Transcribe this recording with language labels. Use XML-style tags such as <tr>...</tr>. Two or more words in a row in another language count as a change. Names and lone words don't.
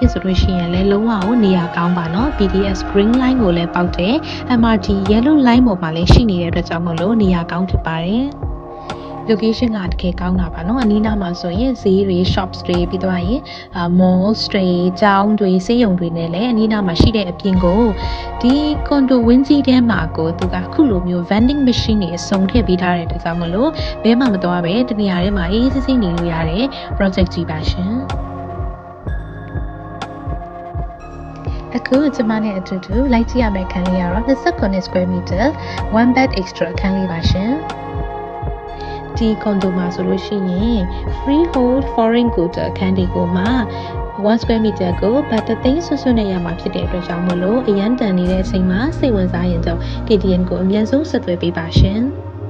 <my>ဖြစ်ဆိုလို့ရှိရင်လည်းလုံးဝကိုနေရာကောင်းပါနော် BTS Green Line ကိုလည်းပေါက်တယ် MRT Yellow Line ပေါ်မှာလည်းရှိနေတဲ့အတွက်ကြောင့်မလို့နေရာကောင်းဖြစ်ပါတယ်location ကတကယ်ကောင်းတာပါเนาะအနီးနားမှာဆိုရင်ဈေးတွေ shops တွေပြီးသွားရင်malls တွေကျောင်းတွေဆေးရုံတွေနဲ့လည်းအနီးနားမှာရှိတဲ့အပြင်ကိုဒီ condo ဝင်းကြီးထဲမှာကိုသူကခုလိုမျိုး</my> <en>vending machine</en> <my>တွေအစုံထည့်ပေးထားတဲ့အတွက်ကြောင့်မလို့ဘဲမှမသွားပဲတနေရာထဲမှာအေးဆေးဆေးနေလို့ရတဲ့ project ကြီးပါရှင် အခုကျွန်မနဲ့အတူတူလိုက်ကြည့်ရမယ့်ခန်းလေးကတော့29</my> <en>square meter one bed extra</en> <my>ခန်းလေးပါရှင်ဒီကွန်ဒိုမှာဆိုလို့ရှိရင်</my> <en>freehold foreign quarter</en> <my>အခန်းဒီကိုမှာ1</my> <en>square meter</en> <my>ကိုဘတ်3သိန်းဆွဆွနဲ့ရမှာဖြစ်တဲ့အတွက်ကြောင့်မလို့အရန်တန်နေတဲ့အချိန်မှာစိတ်ဝင်စားရင်တော့ KTN ကိုအမြန်ဆုံးဆက်သွယ်ပေးပါရှင်။</my>